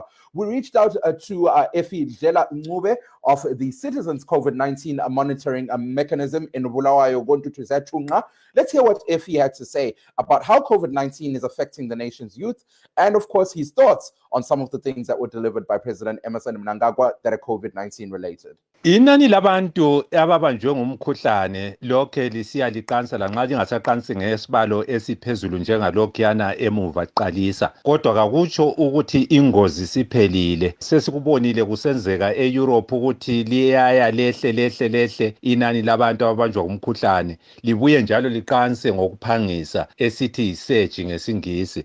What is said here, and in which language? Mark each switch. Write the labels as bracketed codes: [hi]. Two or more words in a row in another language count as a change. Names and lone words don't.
[en] We reached out to Effie Dlela Ncube of the Citizens COVID-19 Monitoring Mechanism in Bulawayo. Let's hear what Effie had to say about how COVID-19 is affecting the nation's youth, and of course his thoughts on some of the things that were delivered by President Emmerson Mnangagwa that are COVID-19 related. [nd] Inani labantu ababanjwe ngumkhuhlane lo lilokhe lisiya liqansa lanxa lingasaqansi ngesibalo esiphezulu njengalokhuyana emuva qalisa, kodwa kakutsho ukuthi ingozi siphelile. Sesikubonile kusenzeka eEurope ukuthi liyaya lehle inani labantu ababanjwa umkhuhlane, libuye njalo liqanse ngokuphangisa esithi surge ngesingisi.